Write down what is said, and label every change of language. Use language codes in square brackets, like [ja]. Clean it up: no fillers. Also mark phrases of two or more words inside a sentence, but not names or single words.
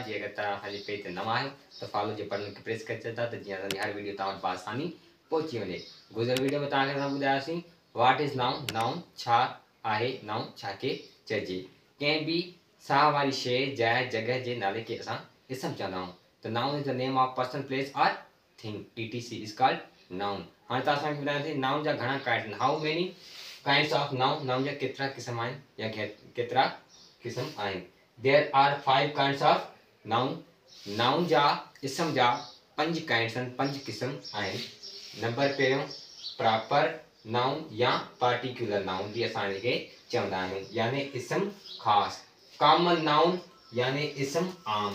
[sd] जे अगरि तव्हां असांजे पेज ते नवां आहियो त फॉलो जे बटन खे प्रेस करे छॾंदा त जीअं असांजी हर वीडियो तव्हां वटि आसानी पहुची वञे। गुज़िरियल वीडियो में तव्हांखे असां ॿुधायोसीं [en] what is noun. [sd] नाउन छा आहे, नाउन छा खे चइजे। कंहिं बि साह वारी शइ जाइ जॻह जे नाले खे असां इसम चवंदा आहियूं। [en] त noun is the name of person place and thing. ETC is called noun. [sd] हाणे तव्हां असांखे ॿुधायोसीं नाउन जा घणा काइंड आहिनि। [en] how many kinds of noun. [sd] नाउन जा केतिरा क़िस्म आहिनि या केतिरा क़िस्म आहिनि। [en] there are 5 kinds of noun. [sd] नाउन जा इसम जा 5 काइंड्स आहिनि, 5 क़िस्म आहिनि। नंबर पहिरियों [en] proper noun [sd] या [en] particular noun [sd] बि असां हिनखे चवंदा आहियूं, यानी इसम ख़ासि। [en] common noun [sd] यानी इसम आम।